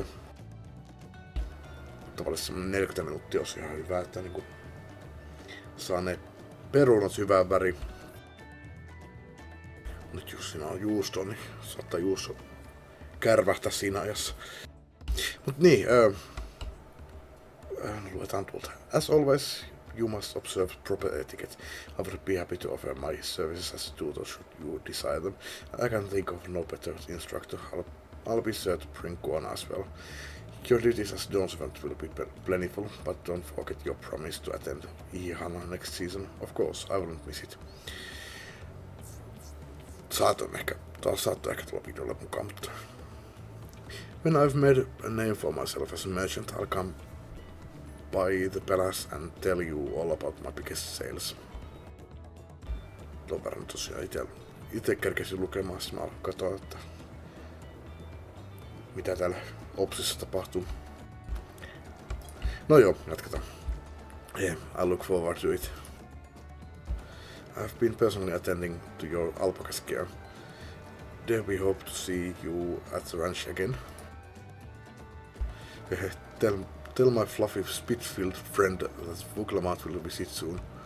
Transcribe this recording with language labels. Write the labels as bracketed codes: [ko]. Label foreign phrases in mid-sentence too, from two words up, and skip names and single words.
[fi] Tavallisesti semmonen 40 minuuttia olisi ihan hyvä, että niinku saa ne perunat hyvää väri. Nyt jos siinä on juusto, niin saattaa juusto kärvähtää siinä ajassa. Mut niin, luetaan tuolta. [en] As always, you must observe proper etiquette. I would be happy to offer my services as a tutor should you desire them. I can think of no better instructor. I'll be sure to bring Koan as well. Your duties as dawn servant will be plentiful, but don't forget your promise to attend Ihihana next season. Of course, I won't miss it. [fi] Saattoi ehkä tulla videolle mukaan, mutta [en] when I've made a name for myself as a merchant, I'll come by the palace and tell you all about my biggest sales. [fi] Tuon verran tosiaan ite kerkesin lukemaan, sitten mä katsoin, että mitä täällä Opsissa tapahtuu. No joo, jatketaan. [en] Yeah, I look forward to it. I have been personally attending to your alpaca scare. Dare we hope to see you at the ranch again? Tell my fluffy Spitfield friend that Vuklamat will visit soon.